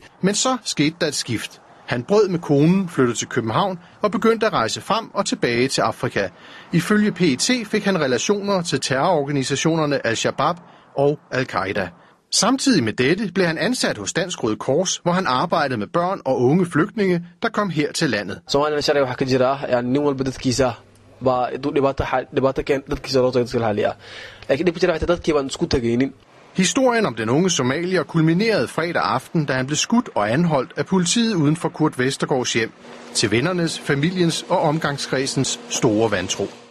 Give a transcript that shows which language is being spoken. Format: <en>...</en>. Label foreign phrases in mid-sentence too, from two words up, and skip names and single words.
<da>Men så skete der et skift. Han brød med konen, flyttede til København og begyndte at rejse frem og tilbage til Afrika. Ifølge PET fik han relationer til terrororganisationerne Al-Shabaab og Al-Qaida. Samtidig med dette blev han ansat hos Dansk Røde Kors, hvor han arbejdede med børn og unge flygtninge, der kom her til landet.</da> <so>Soomaaliya sharci waxa ka jira nin walba dadkiisa baa dhibaato keen dadkiisa loo tago haliya laakiin dhib jira dadkii baan isku tagaynin.</so> <da>Historien om den unge somalier kulminerede fredag aften, da han blev skudt og anholdt af politiet uden for Kurt Vestergaards hjem, til vennernes, familiens og omgangskredsens store vantro.</da>